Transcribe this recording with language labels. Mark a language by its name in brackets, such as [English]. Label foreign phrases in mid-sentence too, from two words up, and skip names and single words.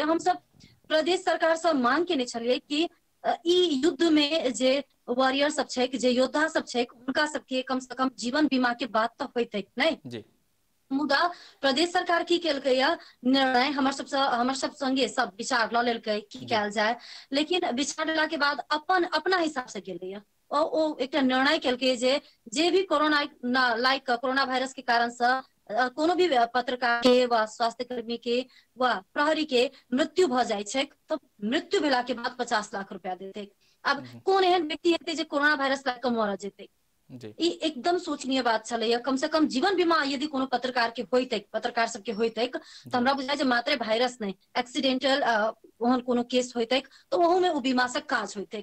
[Maithili] हम सब प्रदेश सरकार से मांग केने छलियै कि ई युद्ध में जे वॉरियर सब छै जे योद्धा सब छै उनका सबके कम से कम जीवन बीमा के बात तो होइतै नहीं। मुदा प्रदेश सरकार की केलकै निर्णय हमर सब संगे सब विचार ल लेलकै की कयल जाय, लेकिन विचार लेला के बाद अपना हिसाब से गेलै ओ एक निर्णय केलकै जे भी कोरोना [English] corona virus [Maithili] के कारण से कोनो भी पत्रकार के व स्वास्थ्य कर्मी के व प्रहरी के मृत्यु भ जाय छै तो मृत्यु भेला के बाद 50 लाख रुपया देते। अब कौन एहन व्यक्ति हेतै जे [English] corona virus [Maithili] लग के मर जेतै? ई एकदम सोचनीय बात छलै। कम से कम जीवन बीमा यदि कोनो पत्रकार के होइतै पत्रकार सबके होइतै तो हमरा बुझाय जे मात्र वायरस नहीं एक्सीडेंटल ओहन कोनो केस होइतै तो ओहू में ओ बीमा से काज होइतै।